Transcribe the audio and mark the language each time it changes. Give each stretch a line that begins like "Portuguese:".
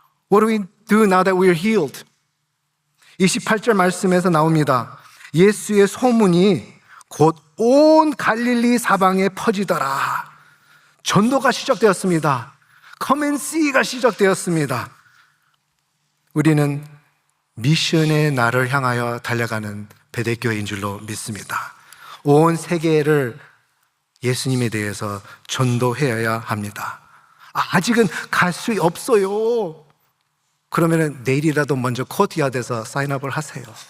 English: What do we do now that we are healed?
Korean: 28절 말씀에서 나옵니다. 예수의 소문이 곧 온 갈릴리 사방에 퍼지더라. 전도가 시작되었습니다.
English: Come and see
Korean: 가 시작되었습니다. 우리는 미션의 날을 향하여 달려가는 베델교회인 줄로 믿습니다. 온 세계를 예수님에 대해서 전도해야 합니다. 아직은 갈 수 없어요. 그러면 내일이라도 먼저 코트야드에서 사인업을 하세요.